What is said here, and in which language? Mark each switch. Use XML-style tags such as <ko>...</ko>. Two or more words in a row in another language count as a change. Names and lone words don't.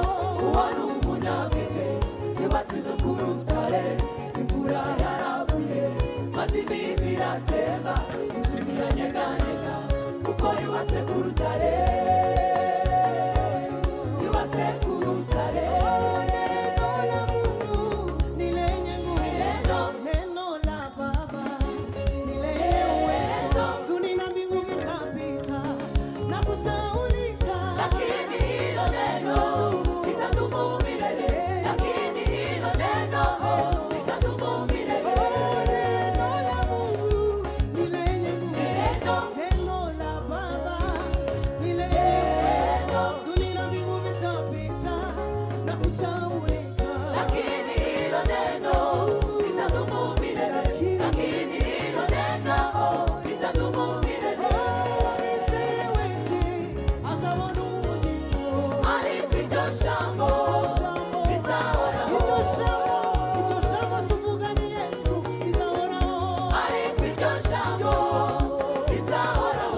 <rw>Uwo ni umunyabwenge yubatse inzu ku rutare, imvura yaraguye maze imivi iratemba, inzu ntiyanyeganyega, kuko yubatse ku rutare, yubatse ku rutare.</rw> <sw>Neno la Mungu ni lenye nguvu, neno la Baba ni lenye uwezo. Dunia na mbingu vitapita na kusahaulika, lakini hilo neno litadumu milele, lakini hilo neno litadumu milele. Neno la Mungu ni lenye nguvu, neno la Baba ni lenye uwezo. Dunia na mbingu vitapita na kusahaulika, lakini hilo neno litadumu milele, lakini hilo neno litadumu milele.</sw> <rw>Wese azabona ubugingo, ariko iryo jambo rizahoraho, iryo jambo tuvuga ni Yesu rizahoraho, ariko iryo jambo rizahoraho.</rw>